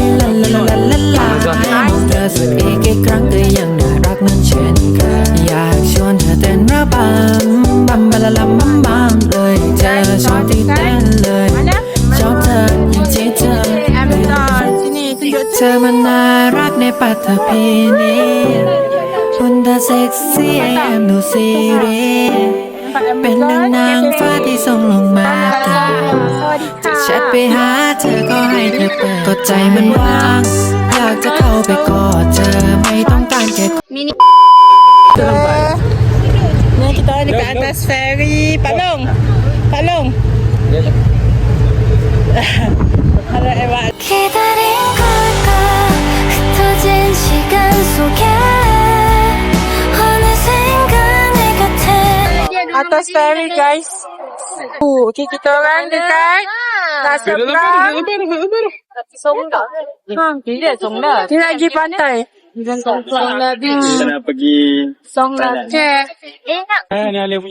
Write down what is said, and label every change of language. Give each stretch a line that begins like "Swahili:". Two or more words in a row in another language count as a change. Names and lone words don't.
Malay: Mana? Amazon. Sini tunjuk.
Thai: เธอมันน่ารักในปัตภีนี้คุณเธอเซ็กซี่ไอแอมดูซีรีส์เป็นดังนางฟ้าที่ส่งลงมาจะแชทไปหาเธอก็ให้เธอเปิดก็ใจมันว่างอยากจะเข้าไปกอดเธอไม่ต้องการแค่
Malay: Ni kita dekat atas ferry. Pak Long. Ada Ewa.
Korean: 기다린 걸까 흩어진 시간 속에 어느샌가 내 곁에
Malay: Atas ferry guys. Okay, kita orang dekat seberang. Kita nak pergi pantai. Songla Beach. Kita nak pergi. Songla Beach. Ni Alif punya.